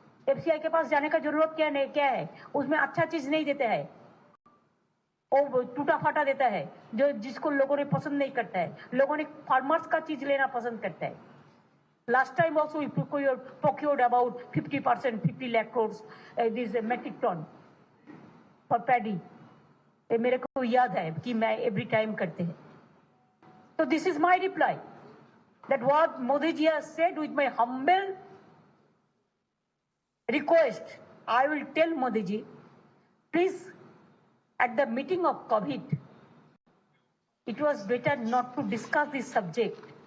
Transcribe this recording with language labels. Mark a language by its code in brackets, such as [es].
[hi] FCI के पास जाने का जरूरत क्या है? उसमें अच्छा चीज नहीं देते हैं, वो टूटा फाटा देता है जो जिसको लोगों ने पसंद नहीं करता है। लोगों ने फार्मर्स का चीज लेना पसंद करता है। [en] Last time also we procured about 50%, 50 lakh crores this metric ton for paddy. [hi] ये मेरे को याद है कि मैं [en] every time [hi] करते हैं। [en] So this is my reply that what Modi ji has said with my humble request. I will tell Modi ji, please, at the meeting of COVID, it was better not to discuss this subject.